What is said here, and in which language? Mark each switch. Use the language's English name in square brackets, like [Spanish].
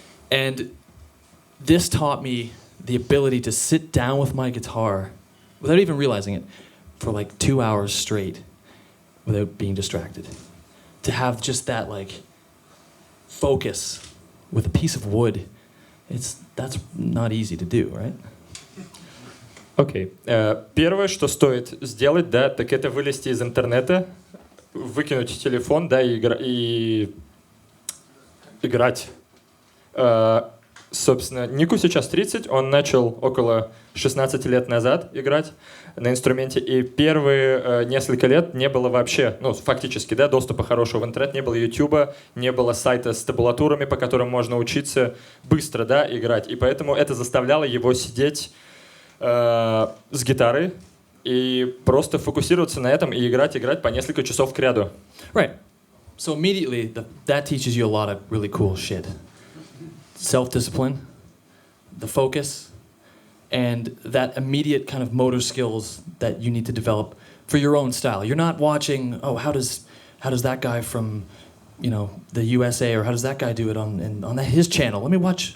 [English] And this taught me the ability to sit down with my guitar, without even realizing it, for like 2 hours straight, without being distracted. To have just that focus with a piece of wood, that's not easy to do, right? [Russian] Окей. Первое, что стоит сделать, да, так это вылезти из интернета, выкинуть телефон, да, и играть. Собственно, Нику сейчас 30, он начал около 16 лет назад играть на инструменте, и первые несколько лет не было вообще, ну, фактически, да, доступа хорошего в интернет, не было Ютуба, не было сайта с табулатурами, по которым можно учиться быстро, да, играть, и поэтому это заставляло его сидеть с гитарой и просто фокусироваться на этом и играть по несколько часов кряду. [English] Right. So immediately, that teaches you a lot of really cool shit. Self-discipline, the focus, and that immediate kind of motor skills that you need to develop for your own style. You're not watching, oh, how does that guy from, you know, the USA, or how does that guy do it on his channel? Let me watch.